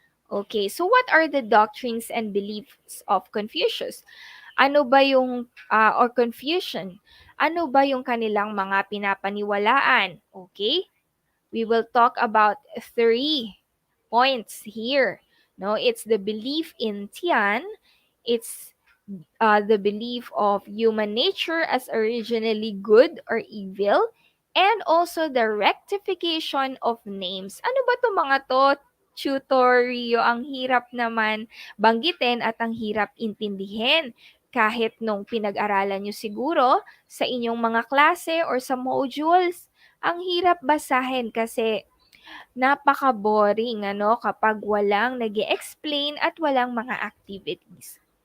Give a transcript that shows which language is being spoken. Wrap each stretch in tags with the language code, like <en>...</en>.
<en>Okay, so what are the doctrines and beliefs of Confucius?</en> <tl>Ano ba yung, or Confucian? Ano ba yung kanilang mga pinapaniwalaan?</tl> <en>Okay, we will talk about 3 points here. No, it's the belief in Tian, it's the belief of human nature as originally good or evil, and also the rectification of names.</en> <tl>Ano ba to mga to? Tutorio, ang hirap naman banggitin at ang hirap intindihin. Kahit nung pinag-aralan nyo siguro sa inyong mga klase or sa modules, ang hirap basahin kasi napaka-boring ano kapag walang nag-explain at walang mga activities.</tl>